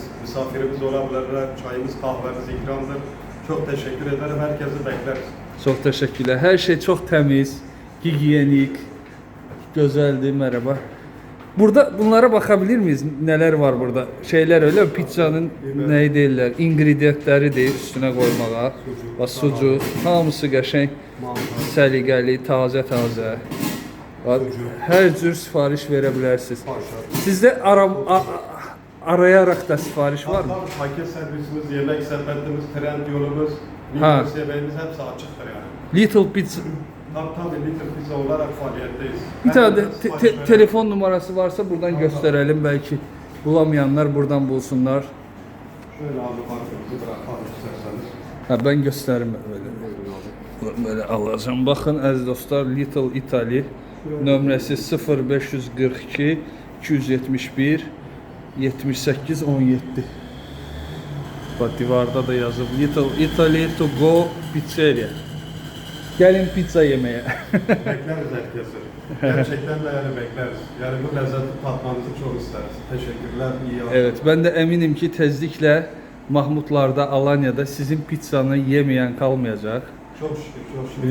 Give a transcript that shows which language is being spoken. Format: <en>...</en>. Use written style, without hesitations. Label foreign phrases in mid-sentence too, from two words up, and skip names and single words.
<tr>Misafirimiz olabilirler. Çayımız, kahvemiz ikramdır. Çok teşekkür ederim. Herkesi bekleriz. Çok teşekkürler. Her şey çok temiz, higienik, güzeldi. Merhaba. Burada bunlara bakabilir miyiz? Neler var burada? Şeyler öyle mi?</tr> <az>Pizzanın neyi deyirlər? İngredientləri deyir üstüne koymağa. Bax, sucuk, hamısı qəşəng, səliqəli, taze. Bax, hər cür sifariş verə bilərsiniz.</az> <tr>Sizdə arayaraq da sipariş var mı? Paket servisimiz, yemek sepetimiz, trend yolumuz, Migros yemeğimiz hepsi açıktır yani. Little Pizza. Tabii Little Pizza olarak faaliyetteyiz. Bir tane de telefon numarası varsa buradan gösterelim, belki bulamayanlar buradan bulsunlar. Şöyle abi parfümümüzü bırakalım isterseniz. Ha, ben gösteririm böyle alacağım.</tr> <az>Bakın əziz dostlar, Little Italy nömrəsi 0542 271 78 17. Bak, divarda da yazıb Little Italy to go pizzeria.</az> <tr>Gelin pizza yemeye. Bekleriz herkesi. Gerçekten de yani bekleriz. Yani bu lezzeti tatmanızı çok isteriz. Teşekkürler, iyi akşamlar. Evet, ben de eminim ki tezlikle Mahmutlar'da, Alanya'da sizin pizzanı yemeyen kalmayacak. Çok şükür.</tr>